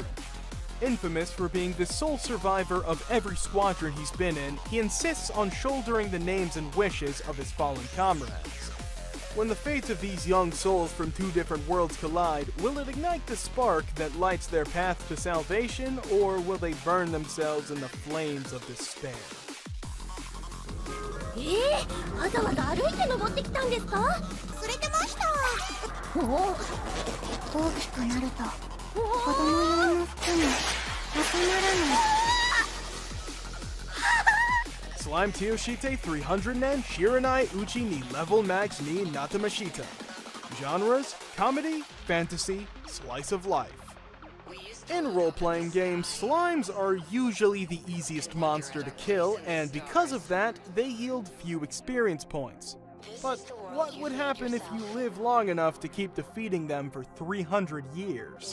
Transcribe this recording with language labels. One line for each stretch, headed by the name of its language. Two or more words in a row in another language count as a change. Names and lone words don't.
English: Infamous for being the sole survivor of every squadron he's been in, he insists on shouldering the names and wishes of his fallen comrades. When the fates of these young souls from two different worlds collide, will it ignite the spark that lights their path to salvation, or will they burn themselves in the flames of despair?
Japanese: わざわざ歩いて登ってきたんですか？連れてました。おお、大きくなると子供用の服に収まらない。
English: Slime Tioshite 300 nen Shiranai Uchi ni level max ni Natamashita. Genres: Comedy, Fantasy, Slice of Life. In role-playing games, slimes are usually the easiest monster to kill, and because of that, they yield few experience points. But what would happen if you live long enough to keep defeating them for 300 years?